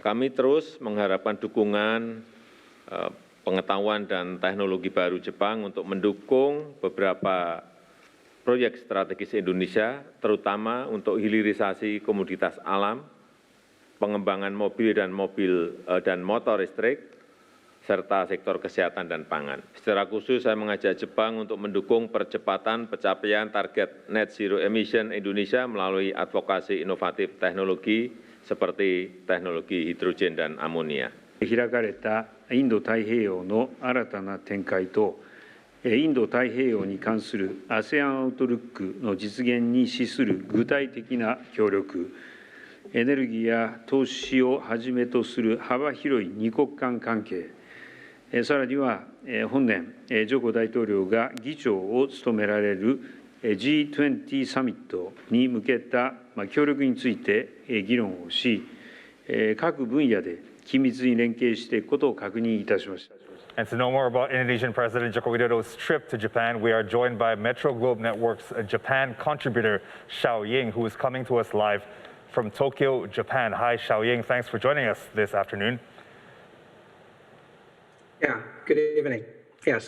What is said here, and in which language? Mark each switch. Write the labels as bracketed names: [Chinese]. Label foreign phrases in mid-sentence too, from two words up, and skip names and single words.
[Indonesian] Kami terus mengharapkan dukungan pengetahuan dan teknologi baru Jepang untuk mendukung beberapa proyek strategis Indonesia, terutama untuk hilirisasi komoditas alam, pengembangan mobil dan motor listrik, serta sektor kesehatan dan pangan. Secara khusus saya mengajak Jepang untuk mendukung percepatan pencapaian target [English] net zero emission [Indonesian] Indonesia melalui advokasi inovatif teknologi seperti teknologi hidrogen dan amonia. [Japanese] 開かれたインド太平洋の新たな展開とインド太平洋に関する ASEAN アウトルックの実現に資する具体的な協力、エネルギーや投資をはじめとする幅広い二国間関係、さらには本年、ジョコ大統領が議長を務められる G20 サミットに向けた協力について議論をし、各分野で緊密に連携していくことを確認いたしました。 [English] And to know more about Indonesian President Joko Widodo's trip to Japan, we are joined by Metro Globe Network's Japan contributor, Shaoying, who is coming to us live from Tokyo, Japan. Hi, Shaoying. Thanks for joining us this afternoon. Yeah, good evening. Yes.